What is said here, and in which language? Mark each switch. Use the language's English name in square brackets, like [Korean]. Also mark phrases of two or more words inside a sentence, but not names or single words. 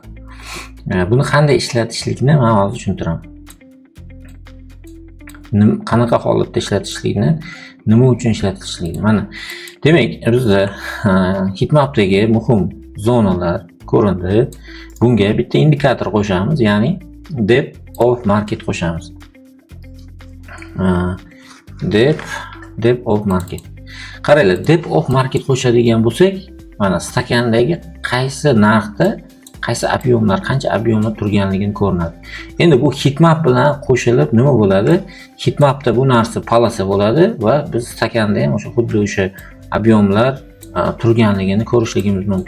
[Uzbek] Buni qanday ishlatishlikni men hozir tushuntiraman. Qanaqa holatda ishlatishlikni, nima uchun ishlatishlikni. Mana demak, bizda heatmapdagi muhim zonalar ko'rindi. Bunga bitta indikator qo'shamiz, ya'ni [English] depth of market [Uzbek] qo'shamiz. [English] Depth of market. [Uzbek] Qaranglar, [English] depth of market [Uzbek] qo'shadigan bo'lsak, mana stakandagi qaysi narxda qaysi ob'yomlar, qancha ob'yomlar turganligini ko'rinadi. Endi bu heatmap bilan qo'shilib nima bo'ladi? Heatmapda bu narsa palasa bo'ladi va biz stakanda ham o'sha xuddi o'sha ob'yomlar turganligini ko'rishligimiz mumkin.